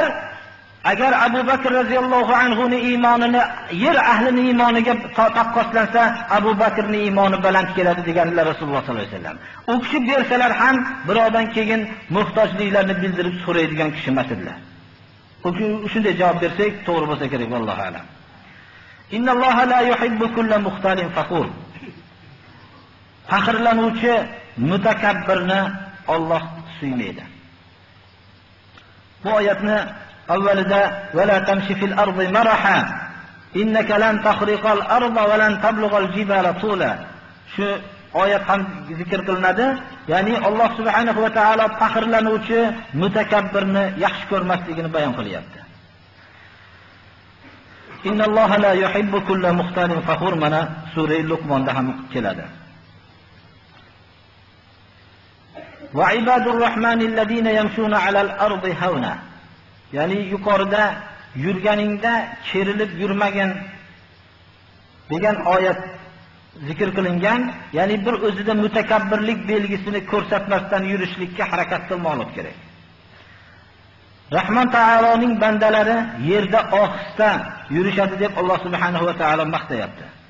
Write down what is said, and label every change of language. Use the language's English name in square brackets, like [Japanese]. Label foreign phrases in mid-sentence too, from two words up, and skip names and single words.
[Uzbek] Agar Abu Bakr [Arabic] رضي الله عنه [Uzbek] ning iymonini yer ahlining iymoniga taqqoslansa, Abu Bakrning iymoni baland keladi deganlar Rasululloh [Arabic] صلى الله عليه وسلم. [Uzbek] U kishi bersalar ham birodan keyin muhtojliklarni bildirib so'raydigan kishi emas edilar. Shunday javob bersak to'g'ri bo'lsa kerak, [Arabic] والله أعلم. إن الله لا يحب كل مختال فخور. [Uzbek] Faxrlanuvchi mutakabbirni Alloh suymaydi. Bu oyatni avvalida [Arabic] "ولا تمش في الأرض مرحا إنك لن تخرق الأرض ولن تبلغ الجبال طولا." [Uzbek] Shu oyat ham zikr qilinadi. Ya'ni Alloh [Arabic] سبحانه وتعالى [Uzbek] faxrlanuvchi mutakabbirni yaxshi ko'rmasligini bayon qilyapti. [Arabic] إن الله لا يحب كل مختال فخور [Uzbek] mana sura Luqmonda ham keladi. [Arabic] وعباد الرحمن الذين يمشون على الأرض هونا. [Uzbek] Ya'ni yuqorida yurganingda kerilib yurmagan degan oyat zikr qilingan. Ya'ni bir o'zida mutakabbirlik belgisini ko'rsatmasdan yurishlikka harakat qilmoqlik kerak. Rahman taoloning bandalari yerda ohista yurishadi deb Alloh [Arabic] سبحانه وتعالى [Uzbek] maqtayapti.